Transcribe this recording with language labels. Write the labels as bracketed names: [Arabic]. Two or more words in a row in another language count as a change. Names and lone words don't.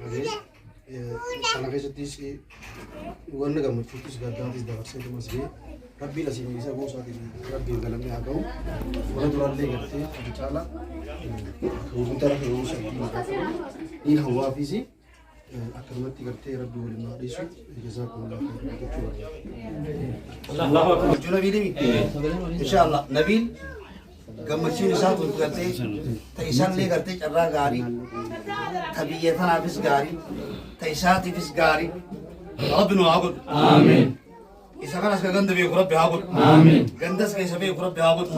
[Oromo] kana keessattis wanna gammachuuttis gaddaatis dabarsee tumas ga'e rabbiin asiin isa goosaatiin rabbiin galamne haa ga'u warra duraallee gartee ati caala gurguddara yeroo shakkiin niin hawaafiisi akkanumatti gartee rabbi waliin haadhisu [Arabic] جزاكم الله خيرا [Oromo] jechuu [Arabic] الله أكبر. Juna bilim. [Oromo] Insyaallah Nabil gammachuun isaa kun gartee ta'isallee gartee carraa gaarii tabiyyee tanaafis gaarii ta'isaatiifis gaarii rabbi nu haa godhu. Amin. Isa kanas ka ganda beeku rabbi haa godhu. Amin. Gandas keessa beeku rabbi haa godhu.